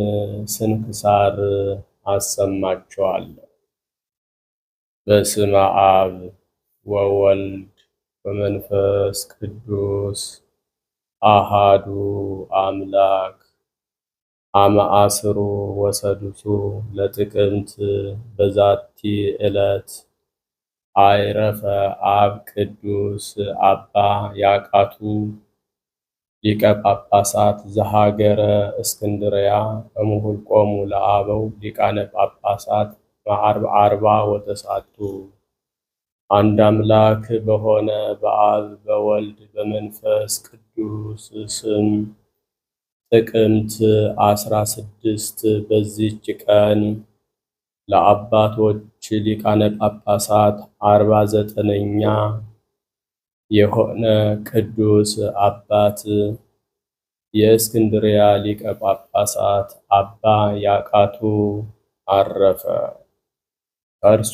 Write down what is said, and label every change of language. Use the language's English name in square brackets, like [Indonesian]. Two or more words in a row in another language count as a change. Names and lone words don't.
[Amharic] ስንክሳር አሰማችኋለሁ። [Geez] በስመ አብ ወወልድ ወመንፈስ ቅዱስ አሃዱ አምላክ አመ አስሩ ወሰዱሱ ለጥቅምት በዛቲ ዕለት አይረፈ አብ ቅዱስ አባ ያቃቱ ሊቀ ጳጳሳት ዘሀገረ እስክንድርያ እምሁልቆሙ ለአበው ሊቃነ ጳጳሳት አርባ ወተሳቱ። [Amharic] አንድ አምላክ በሆነ በአብ በወልድ በመንፈስ ቅዱስ ስም ጥቅምት 16 በዚች ቀን ለአባቶች ሊቃነ ጳጳሳት 49ኛ የሆነ ቅዱስ አባት የእስክንድርያ ሊቀ ጳጳሳት አባ ያቃቱ አረፈ። ከእርሱ